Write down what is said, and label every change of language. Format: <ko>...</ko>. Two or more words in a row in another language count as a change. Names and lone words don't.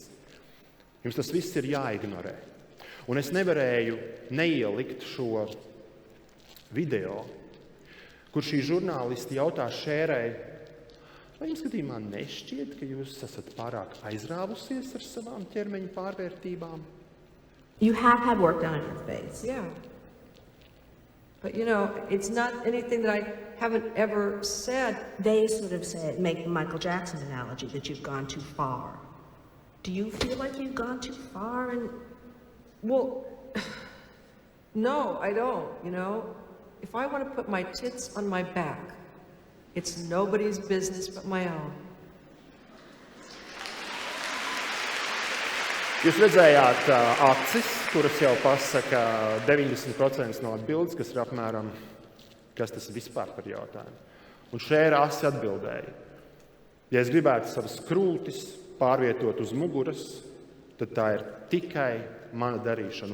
<lv>Jums tas viss ir jāignorē. Un es nevarēju neielikt šo video, kur šī žurnālisti jautā Šērai, vai jums gadījumā nešķiet, ka jūs esat pārāk aizrāvusies ar savām ķermeņa pārvērtībām?</lv> <en>You have had work done on your face. Yeah. But it's not anything that I haven't ever said. They sort of make the Michael Jackson analogy that you've gone too far. Do you feel like you've gone too far? Well, no, I don't, If I want to put my tits on my back, it's nobody's business but my own.</en> <lv>Jūs redzējāt acis, kuras jau pasaka 90% no atbildes, kas ir apmēram, kas tas vispār par jautājumu. Un Šēra asi atbildēja. Ja es gribētu savas krūtis pārvietot uz muguras, tad tā ir tikai mana darīšana.</lv>